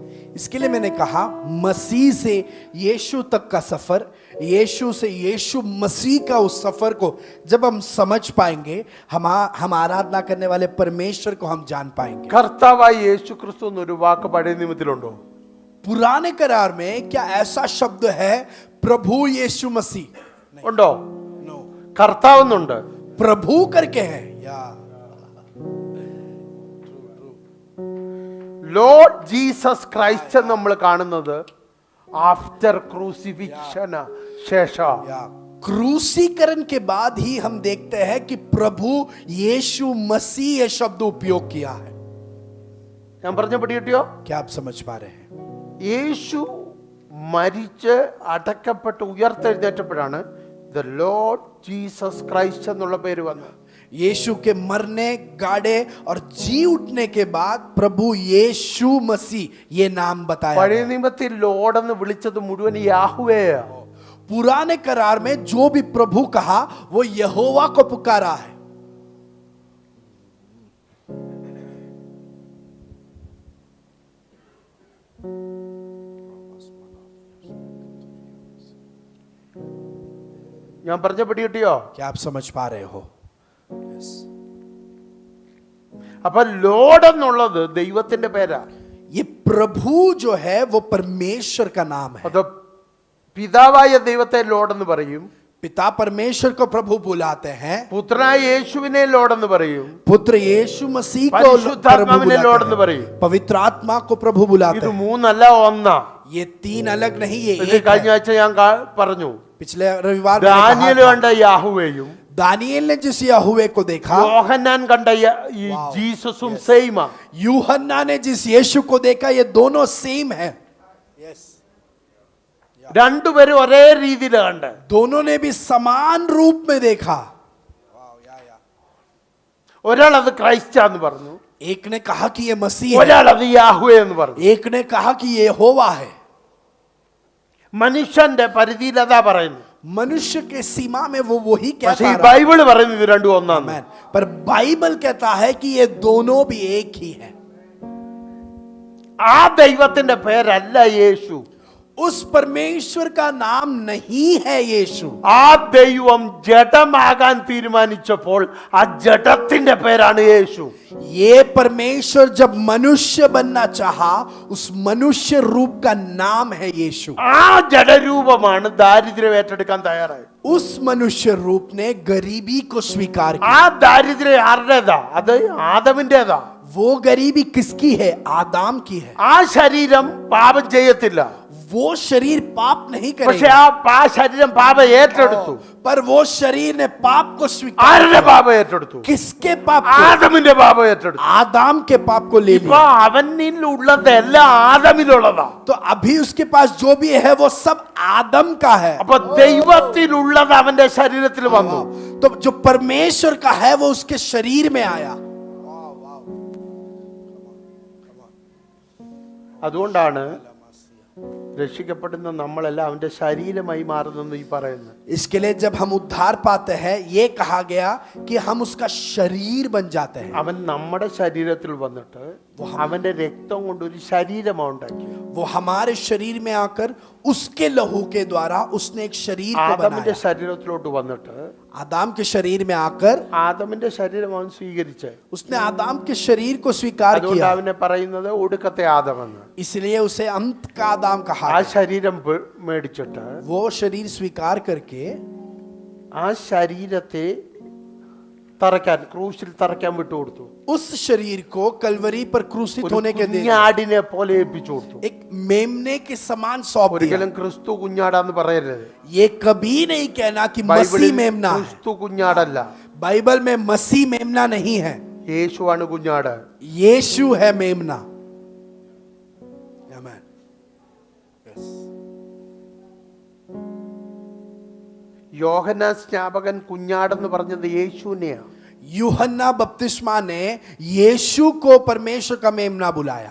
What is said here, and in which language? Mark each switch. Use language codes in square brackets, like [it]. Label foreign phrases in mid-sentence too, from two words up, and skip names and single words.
[hi] इसके लिए मैंने कहा मसीह से यीशु तक का सफर, यीशु से यीशु मसीह का उस सफर को जब हम समझ पाएंगे, हम आराधना करने वाले परमेश्वर को हम जान पाएंगे। [ml] കർത്താവായ യേശു ക്രിസ്തു എന്നൊരു വാക്ക് പഴയ നിയമത്തിലുണ്ടോ? [hi] पुराने करार में क्या ऐसा शब्द है प्रभु यीशु मसीह? [ml] ഉണ്ടോ? [hi] नो। [ml] കർത്താവെന്നുണ്ട്. [hi] प्रभु करके है या [ml] ലോർഡ് ജീസസ് ക്രൈസ്റ്റ് നമ്മൾ കാണുന്നത് [en] after crucifixion [ml] ശേഷം. [hi] या क्रूसीकरण के बाद ही हम देखते हैं कि प्रभु यीशु मसीह ये शब्द उपयोग किया है। [ml] ഞാൻ പറഞ്ഞ പിടികിട്ടിയോ? [hi] क्या आप समझ पा रहे हैं? [ml] യേശു മരിച്ച് അടക്കപ്പെട്ട് ഉയർത്തെഴുന്നേറ്റപ്പോഴാണ് ദ ലോർഡ് ജീസസ് ക്രൈസ്റ്റ് എന്നുള്ള പേര് വന്നത്. [hi] यीशु के मरने, गाड़े और जी उठने के बाद प्रभु यीशु मसीह ये नाम बताया [ml] പഴയ [hi] गया। [ml] നിയമത്തിൽ ലോർഡ് എന്ന് വിളിച്ചത് മുഴുവൻ യാഹ്വേയാ. [hi] पुराने करार में जो भी प्रभु कहा वो यहोवा को पुकारा है। [ml] ഞാൻ പറഞ്ഞ പിടികിട്ടിയോ? [hi] क्या आप समझ पा रहे हो? [ml] അപ്പൊ ലോർഡ് എന്നുള്ളത് ദൈവത്തിന്റെ പേരാ. [hi] ये प्रभु जो है वो परमेश्वर का नाम है। [ml] അത് പിതാവായ ദൈവത്തെ ലോർഡ് എന്ന് പറയും, [hi] पिता परमेश्वर को प्रभु बुलाते हैं, [ml] പുത്രനായ യേശുവിനെ ലോർഡ് എന്ന് പറയും, [hi] पुत्र यीशु मसीह को प्रभु [ml] പരിശുദ്ധാത്മാവിനെ ലോർഡ് എന്ന് [hi] बुलाते हैं, [ml] പറയും. [hi] पवित्र आत्मा को प्रभु बुलाते [ml] ഇത് [hi] हैं। [ml] മൂന്നല്ല ഒന്നാ. [hi] ये तीन अलग नहीं, ये [ml] ഇത് [hi] एक [ml] കഴിഞ്ഞ [hi] है। [ml] ആഴ്ച ഞാൻ പറഞ്ഞു, [hi] पिछले रविवार में कहा [ml] ദാനിയേൽ [hi] था, [ml] കണ്ട യാഹുവേയും [hi] दानिയേल ने जिस यहोवे को देखा, [ml] യോഹന്നാൻ കണ്ട ഈ ജീസസും സെയിമാ. [hi] यूहन्ना ने जिस यीशु को देखा, ये दोनों सेम है। [ml] രണ്ടുപേരും ഒരേ രീതിയിൽ കണ്ട്. [hi] दोनों ने भी समान रूप में देखा। [ml] ഒരാൾ അത് ക്രൈസ്റ്റാന്ന് പറഞ്ഞു, [hi] एक ने कहा कि ये मसीह है, [ml] ഒരാൾ അത് യാഹുവേ എന്ന് പറഞ്ഞു. [hi] एक ने कहा कि ये यहोवा है। [ml] മനുഷ്യന്റെ പരിധിയിൽ അതാ പറയുന്നു. [hi] मनुष्य के सीमा में वो वही [ml] പക്ഷേ [hi] कहता [ml] ഈ [hi] रहा। [ml] ബൈബിള് പറയുന്നത് ഇത് രണ്ടും ഒന്നാണ്. [hi] आमीन। पर बाइबल कहता है कि ये दोनों भी एक ही है। [ml] ആ ദൈവത്തിന്റെ പേരല്ല യേശു. [hi] उस परमेश्वर का नाम नहीं है यीशु। [ml] ആ ദൈവം ജഡമാകാൻ തീരുമാനിച്ചപ്പോൾ ആ ജഡത്തിന്റെ പേരാണ് യേശു. [hi] ये परमेश्वर जब मनुष्य बनना चाहा, उस मनुष्य रूप का नाम है यीशु। [ml] ആ ജഡരൂപമാണ് ദാരിദ്ര്യം ഏറ്റെടുക്കാൻ തയ്യാറായത്. [hi] उस मनुष्य रूप ने गरीबी को स्वीकार किया। [ml] ആ ദാരിദ്ര്യം ആരുടേതാ? അത് ആദമിന്റേതാ. [hi] वो गरीबी किसकी है? आदाम की है। [ml] ആ ശരീരം പാപം ചെയ്യത്തില്ല, [hi] वो शरीर पाप नहीं [ml] പക്ഷെ [hi] करेगा, [ml] ആ ശരീരം പാപം ഏറ്റെടുത്തു. [hi] पर वो शरीर ने पाप को स्वीकार [ml] ആരുടെ [hi] किया। [ml] പാപം ഏറ്റെടുത്തു? [hi] किसके पाप को? [ml] ആദമിന്റെ പാപം ഏറ്റെടുത്തു. [hi] आदाम के पाप को ले [ml] ഇപ്പൊ [hi] लिया। [ml] അവനിലുള്ളത് എല്ലാം ആദമിലുള്ളതാ. [hi] तो अभी उसके पास जो भी है वो सब आदम का है। [ml] അപ്പൊ ദൈവത്തിലുള്ളത് അവന്റെ ശരീരത്തിൽ വന്നു. [hi] तो जो परमेश्वर का है वो उसके शरीर में आया। [ml] അതുകൊണ്ടാണ് രക്ഷിക്കപ്പെടുന്ന നമ്മളെല്ലാം അവന്റെ ശരീരമായി മാറുന്നെന്ന് ഈ പറയുന്നത്. [hi] इसके लिए जब हम उद्धार पाते हैं, ये कहा गया कि हम उसका शरीर बन जाते हैं। [ml] അവൻ നമ്മുടെ ശരീരത്തിൽ വന്നിട്ട് അവന്റെ രക്തം കൊണ്ട് ഒരു ശരീരമാണ് ഉണ്ടാക്കിയത്. [hi] वो हमारे शरीर में आकर उसके लहू के द्वारा उसने एक शरीर को [ml] ആദമിന്റെ [hi] बनाया। [ml] ശരീരത്തിലോട്ട് വന്നിട്ട് [hi] आदाम के शरीर में आकर [ml] ആദമിന്റെ ശരീരം അവൻ സ്വീകരിച്ച്, [hi] उसने आदाम के शरीर को स्वीकार [ml] അതുകൊണ്ട് [hi] किया। [ml] അവനെ പറയുന്നത് ഒടുക്കത്തെ ആദമെന്ന്. [hi] इसलिए उसे अंत का आदाम कहा [ml] ആ [hi] गया। [ml] ശരീരം മേടിച്ചിട്ട് [hi] वो शरीर स्वीकार करके [ml] ആ ശരീരത്തെ തറയ്ക്കാൻ, ക്രൂശിൽ തറയ്ക്കാൻ വിട്ടുകൊടുത്തു. [hi] उस शरीर को कलवरी पर क्रूसित होने के दिन [ml] കുഞ്ഞാടിനെ പോലെ ഏൽപ്പിച്ചു കൊടുത്തു. [hi] एक मेमने के समान सौंप दिया। [ml] ഒരിക്കലും ക്രിസ്തു കുഞ്ഞാടാന്ന് പറയരുത്. [hi] ये कभी नहीं कहना कि मसीह [ml] ബൈബിളിൽ [hi] मेमना है। [ml] ക്രിസ്തു കുഞ്ഞാടല്ല, [hi] बाइबल में मसीह मेमना नहीं है, [ml] യേശുവാണ് കുഞ്ഞാട്. [hi] यीशु है मेमना। आमीन। [ml] യോഹന്നാൻ സ്നാപകൻ കുഞ്ഞാടെന്ന് പറഞ്ഞത് യേശുവിനെയാ. [hi] यूहन्ना बपतिस्मा ने यीशु को परमेश्वर का मेमना बुलाया।